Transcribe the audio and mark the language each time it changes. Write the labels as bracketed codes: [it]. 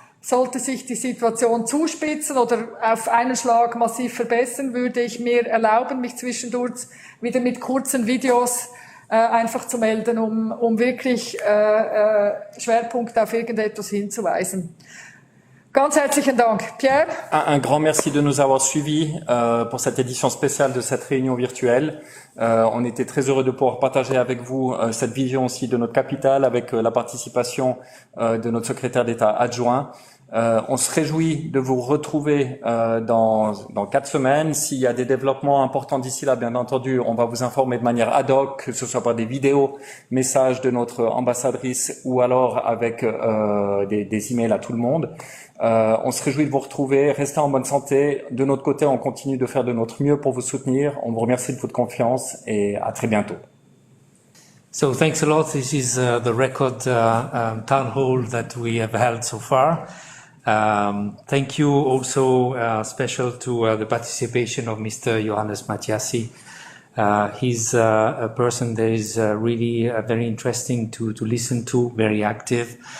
[de] Sollte sich die Situation zuspitzen oder auf einen Schlag massiv verbessern, würde ich mir erlauben, mich zwischendurch wieder mit kurzen Videos einfach zu melden, um wirklich Schwerpunkt auf irgendetwas hinzuweisen. Ganz herzlichen Dank. Pierre? [fr] Un grand merci de nous avoir suivis pour cette édition spéciale de cette réunion virtuelle. On était très heureux de pouvoir partager avec vous cette vision aussi de notre capitale avec la participation de notre secrétaire d'État adjoint. On se réjouit de vous retrouver dans 4 semaines. S'il y a des développements importants d'ici là, bien entendu, on va vous informer de manière ad hoc, que ce soit par des vidéos, messages de notre ambassadrice ou alors avec des emails à tout le monde. On se réjouit de vous retrouver. Restez en bonne santé. De notre côté, on continue de faire de notre mieux pour vous soutenir. On vous remercie de votre confiance et à très bientôt. [en] So thanks a lot. This is the record town hall that we have held so far. Thank you also special to the participation of Mr. Johannes Matyassy. He's a person that is really very interesting to listen to, very active.